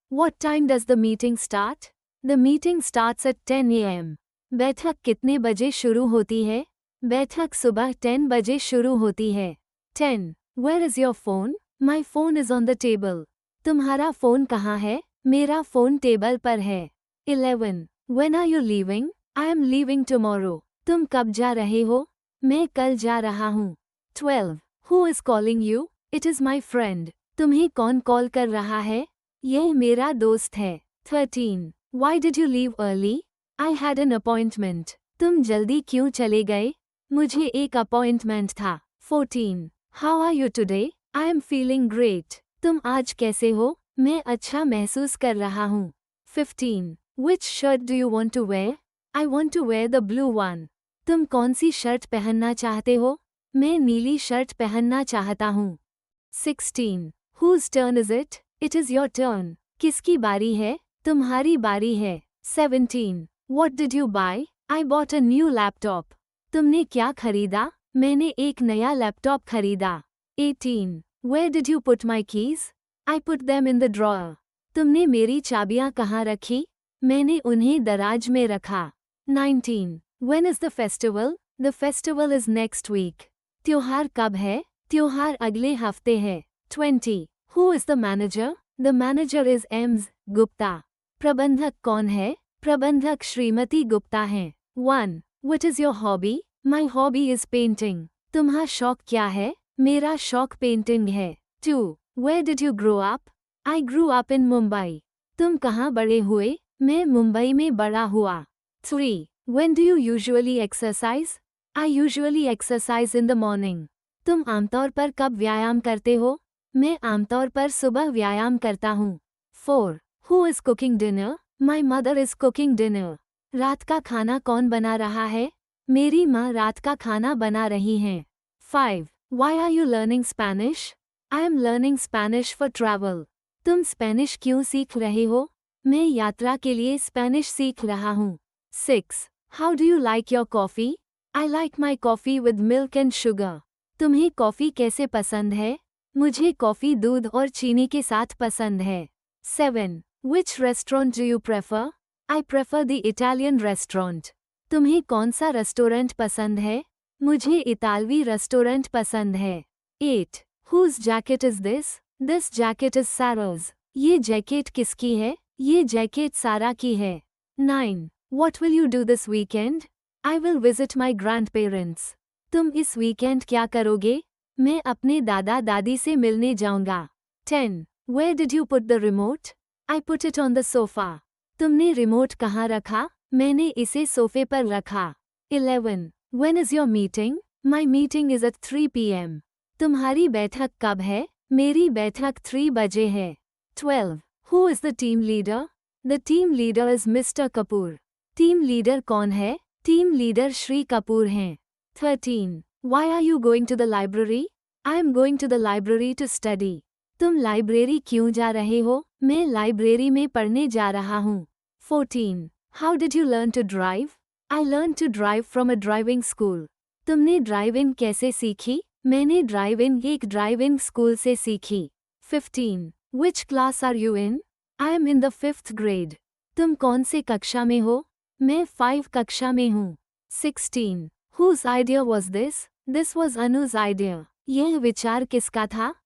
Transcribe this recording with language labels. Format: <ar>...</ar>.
<en>What time does the meeting start? The meeting starts at 10 a.m.</en> <hi>बैठक कितने बजे शुरू होती है? बैठक सुबह 10 बजे शुरू होती है।</hi> <en>10. Where is your phone? My phone is on the table.</en> <hi>तुम्हारा फ़ोन कहाँ है? मेरा फ़ोन टेबल पर है। 11.</hi> <en>When are you leaving? I am leaving tomorrow.</en> <hi>तुम कब जा रहे हो? मैं कल जा रहा हूँ।</hi> <en>12. Who is calling you? It is my friend.</en> <hi>तुम्हें कौन कॉल कर रहा है? यह मेरा दोस्त है। 13.</hi> <en>Why did you leave early? I had an appointment.</en> <hi>तुम जल्दी क्यों चले गए? मुझे एक अपॉइंटमेंट था। 14.</hi> <en>How are you today? I am feeling great.</en> <hi>तुम आज कैसे हो? मैं अच्छा महसूस कर रहा हूँ। 15.</hi> <en>Which shirt do you want to wear? I want to wear the blue one.</en> <hi>तुम कौन सी शर्ट पहनना चाहते हो? मैं नीली शर्ट पहनना चाहता हूँ।</hi> <en>16. Whose turn is it? It is your turn.</en> <hi>किसकी बारी है? तुम्हारी बारी है। 17.</hi> <en>What did you buy? I bought a new laptop.</en> <hi>तुमने क्या खरीदा? मैंने एक नया लैपटॉप खरीदा। 18.</hi> <en>Where did you put my keys? I put them in the drawer.</en> <hi>तुमने मेरी चाबियां कहाँ रखी? मैंने उन्हें दराज में रखा।</hi> <en>19. When is the festival? The festival is next week.</en> <hi>त्योहार कब है? त्योहार अगले हफ्ते है। 20.</hi> <en>Who is the manager? The manager is Ms. Gupta.</en> <hi>प्रबंधक कौन है? प्रबंधक श्रीमती गुप्ता हैं।</hi> <en>1. What is your hobby? My hobby is painting.</en> <hi>तुम्हारा शौक क्या है? मेरा शौक पेंटिंग है। 2.</hi> <en>Where did you grow up? I grew up in Mumbai.</en> <hi>तुम कहाँ बड़े हुए? मैं मुंबई में बड़ा हुआ। 3.</hi> <en>When do you usually exercise? I usually exercise in the morning.</en> <hi>तुम आमतौर पर कब व्यायाम करते हो? मैं आमतौर पर सुबह व्यायाम करता हूँ।</hi> <en>4. Who is cooking dinner? My mother is cooking dinner.</en> <hi>रात का खाना कौन बना रहा है? मेरी माँ रात का खाना बना रही हैं। 5.</hi> <en>Why are you learning Spanish? I am learning Spanish for travel.</en> <hi>तुम स्पेनिश क्यों सीख रहे हो? मैं यात्रा के लिए स्पेनिश सीख रहा हूँ। 6.</hi> <en>How do you like your coffee? I like my coffee with milk and sugar.</en> <hi>तुम्हें कॉफ़ी कैसे पसंद है? मुझे कॉफ़ी दूध और चीनी के साथ पसंद है। 7.</hi> <en>Which restaurant do you prefer? I prefer the Italian restaurant.</en> <hi>तुम्हें कौन सा रेस्टोरेंट पसंद है? मुझे इतालवी रेस्टोरेंट पसंद है।</hi> <en>8. Whose jacket is this? This jacket is Sarah's.</en> <hi>ये जैकेट किसकी है? ये जैकेट सारा की है। 9.</hi> <en>What will you do this weekend? I will visit my grandparents.</en> <hi>तुम इस वीकेंड क्या करोगे? मैं अपने दादा दादी से मिलने जाऊंगा। 10.</hi> <en>Where did you put the remote? I put it on the sofa.</en> <hi>तुमने रिमोट कहाँ रखा? मैंने इसे सोफे पर रखा। 11.</hi> <en>When is your meeting? My meeting is at 3 p.m.</en> <hi>तुम्हारी बैठक कब है? मेरी बैठक 3 बजे है। 12.</hi> <en>Who is the team leader? The team leader is Mr. Kapoor.</en> <hi>Team leader कौन है? टीम लीडर श्री कपूर हैं। 13.</hi> <en>Why are you going to the library? I am going to the library to study.</en> <hi>तुम लाइब्रेरी क्यों जा रहे हो? मैं library में पढ़ने जा रहा हूँ। 14.</hi> <en>How did you learn to drive? I learned to drive from a driving school.</en> <hi>तुमने ड्राइविंग कैसे सीखी? मैंने ड्राइविंग एक ड्राइविंग स्कूल से सीखी।</hi> <en>15. Which class are you in? I am in the 5th grade.</en> <hi>तुम कौन से कक्षा में हो? मैं 5 कक्षा में हूँ। 16.</hi> <en>Whose idea was this? This was Anu's idea.</en> <hi>यह विचार किसका था?</hi>